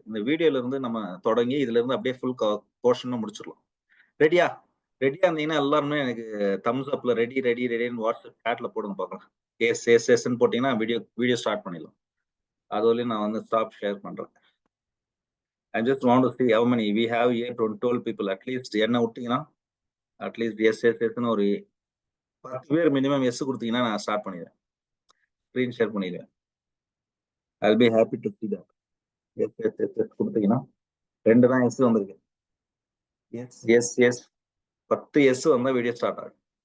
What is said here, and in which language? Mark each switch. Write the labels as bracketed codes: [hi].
[ta] இந்த வீடியோல இருந்து நம்ம தொடங்கி இதுல இருந்து அப்படியே ஃபுல் போர்ஷனும் முடிச்சிடலாம். ரெடியா இருந்தீங்கன்னா எல்லாருமே எனக்கு தம்ஸ் அப்ல ரெடி ரெடின்னு வாட்ஸ்அப் சேட்ல போடுங்க பார்க்கலாம். எஸ்ன்னு போட்டீங்கன்னா வீடியோ ஸ்டார்ட் பண்ணிடலாம். அது வரையும் நான் வந்து ஸ்டாப் ஷேர் பண்றேன். [en] I just want to see how many we have here. 12 people at least. [ta] என்ன விட்டீங்கன்னா அட்லீஸ்ட் எஸ்ன்னு ஒரு 10 பேர் மினிமம் எஸ் கொடுத்தீங்கன்னா நான் ஸ்டார்ட் பண்ணிடுவேன், ஸ்க்ரீன் ஷேர் பண்ணிடுவேன். [en] I'll be happy to see that. [ta] S கொடுத்தீங்கன்னா 2 தான் எஸ் வந்திருக்கு. எஸ் 10 எஸ் வந்தா வீடியோ ஸ்டார்ட் ஆகும்.